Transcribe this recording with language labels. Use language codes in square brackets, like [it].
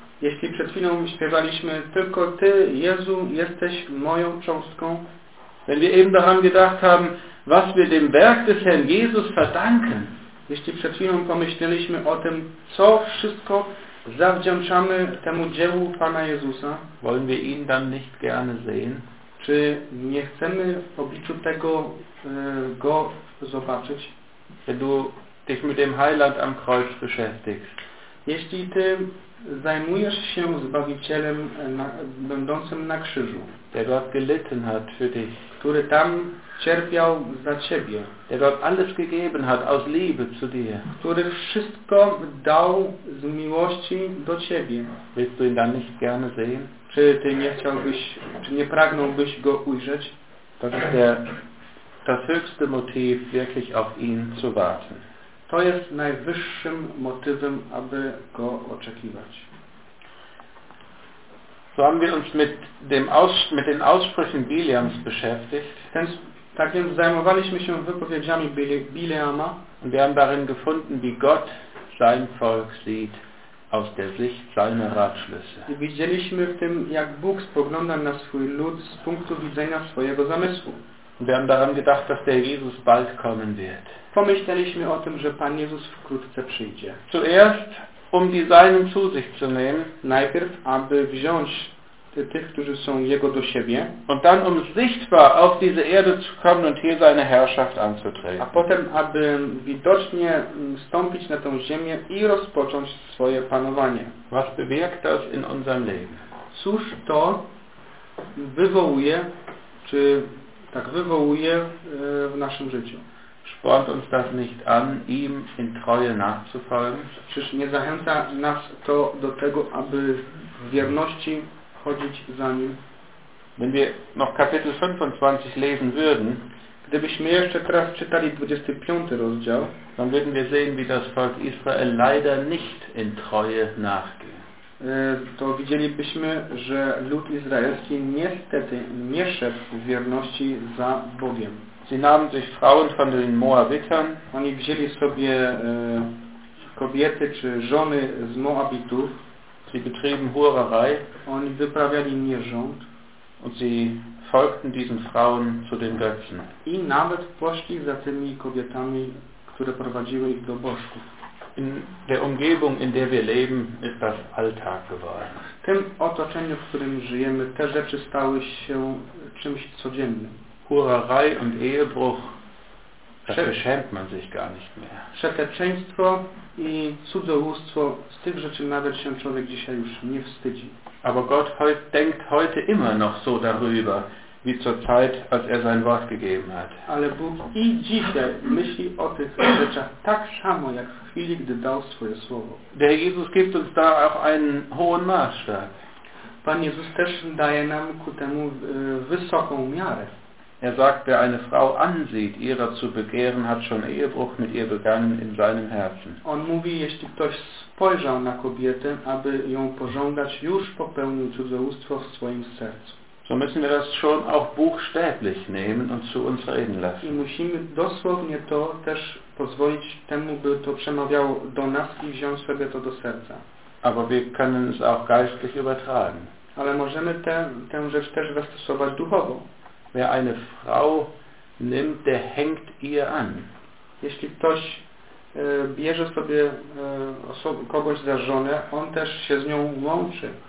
[pl] Jeśli przed chwilą śpiewaliśmy, tylko Ty, Jezu, jesteś moją cząstką. [de] Wenn wir eben daran gedacht haben, was wir dem Werk des Herrn Jesus verdanken. [pl] Jeśli przed chwilą pomyśleliśmy o tym, co wszystko zawdzięczamy temu dziełu Pana Jezusa. [de] Wollen wir ihn dann nicht gerne sehen? [pl] Czy nie chcemy w obliczu tego Go zobaczyć? [de] Wenn du dich mit dem Heiland am Kreuz beschäftigst. [pl] Jeśli Ty zajmujesz się Zbawicielem będącym na krzyżu, [de] der dort gelitten hat für dich, [pl] który tam cierpiał za Ciebie, [de] der dort alles gegeben hat aus Liebe zu dir, [pl] który wszystko dał z miłości do Ciebie, [de] willst du ihn dann nicht gerne sehen? [pl] Czy Ty nie chciałbyś, czy nie pragnąłbyś Go ujrzeć? [de] Das ist das höchste Motiv, wirklich auf ihn zu warten. [pl] To jest najwyższym motywem, aby Go oczekiwać. [de] So haben wir uns mit dem den Aussprüchen Bileams beschäftigt. [pl] Tak więc zajmowaliśmy się wypowiedziami Bileama. [de] Und wir haben darin gefunden, wie Gott sein Volk sieht aus der Sicht seiner Ratschlüsse. [pl] I widzieliśmy w tym, jak Bóg spogląda na swój lud z punktu widzenia swojego zamysłu. [de] Und wir haben daran gedacht, dass der Jesus bald kommen wird. [pl] Pomyśleliśmy o tym, że Pan Jezus wkrótce przyjdzie. [de] Zuerst, um die Seinen zu sich zu nehmen. [pl] Najpierw, aby wziąć tych, którzy są Jego do siebie. [de] Und dann, um sichtbar auf diese Erde zu kommen und hier seine Herrschaft anzutreten. [pl] A potem, aby widocznie stąpić na tą ziemię i rozpocząć swoje panowanie. [de] Was bewirkt das in unserem Leben? [pl] Cóż to wywołuje, czy tak wywołuje w naszym życiu? [de] Spornt uns das nicht an, ihm in Treue nachzufolgen? [pl] Czyż nie zachęca nas to do tego, aby w wierności chodzić za nim? [de] Wenn wir noch Kapitel 25 lesen würden, [pl] gdybyśmy jeszcze teraz czytali 25 rozdział, [de] dann würden wir sehen, wie das Volk Israel leider nicht in Treue nachgeht. [pl] To widzielibyśmy, że lud izraelski niestety nie szedł w wierności za Bogiem. [de] Sie nahmen sich Frauen von den Moabitern. [pl] Oni wzięli sobie kobiety czy żony z Moabitów. [de] Sie betrieben Hurerei. [pl] Oni wyprawiali nierząd. [de] Und sie folgten diesen Frauen zu den Götzen. [pl] I nawet poszli za tymi kobietami, które prowadziły ich do bożków. [de] In der Umgebung, in der wir leben, ist das Alltag geworden. [pl] W tym otoczeniu, w którym żyjemy, te rzeczy stały się czymś codziennym. [de] Hurerei und Ehebruch, das beschämt man sich gar nicht mehr. [pl] Przekleństwo i cudzołóstwo, z tych rzeczy nawet się człowiek dzisiaj już nie wstydzi. [de] Aber Gott denkt heute immer noch so darüber, wie zur Zeit, als er sein Wort gegeben hat. [pl] Ale Bóg i dzisiaj myśli o tych rzeczach tak samo, jak w chwili, gdy dał swoje słowo. [de] Der Jesus gibt uns da auch einen hohen Maßstab. [pl] Pan Jezus też daje nam ku temu wysoką miarę. [de] Er sagt, wer eine Frau ansieht, ihrer zu begehren, hat schon Ehebruch mit ihr begangen in seinem Herzen. [pl] On mówi, jeśli ktoś spojrzał na kobietę, aby ją pożądać, już popełnił cudzołóstwo w swoim sercu. [de] So müssen wir das schon auch buchstäblich nehmen und zu uns reden lassen. [pl] I musimy dosłownie to też pozwolić temu, by to przemawiało do nas i wziąć sobie to do serca. [de] Aber wir können es auch geistlich übertragen. [pl] Ale możemy tę rzecz też zastosować duchowo. [de] Wer eine Frau nimmt, der hängt ihr an. [pl] Jeśli ktoś bierze sobie kogoś za żonę, on też się z nią łączy.